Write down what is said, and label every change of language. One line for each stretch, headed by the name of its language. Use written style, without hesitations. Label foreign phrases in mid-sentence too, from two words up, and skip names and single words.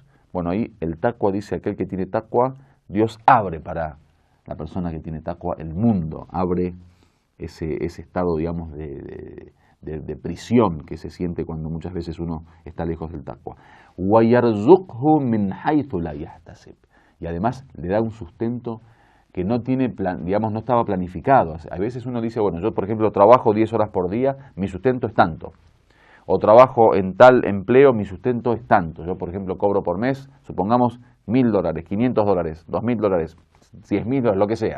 Spanish: Bueno, ahí el taqwa, dice aquel que tiene taqwa, Dios abre para la persona que tiene taqwa el mundo, abre ese estado, de prisión que se siente cuando muchas veces uno está lejos del taqwa.
Arabic: وَيَرْزُقْهُ مِنْ حَيْثُ لَا يَحْتَسِبْ.
Spanish: Y además le da un sustento que no tiene no estaba planificado. A veces uno dice, bueno, yo por ejemplo trabajo 10 horas por día, mi sustento es tanto. O trabajo en tal empleo, mi sustento es tanto. Yo por ejemplo cobro por mes, supongamos $1.000, $500, $2.000, $10.000, lo que sea.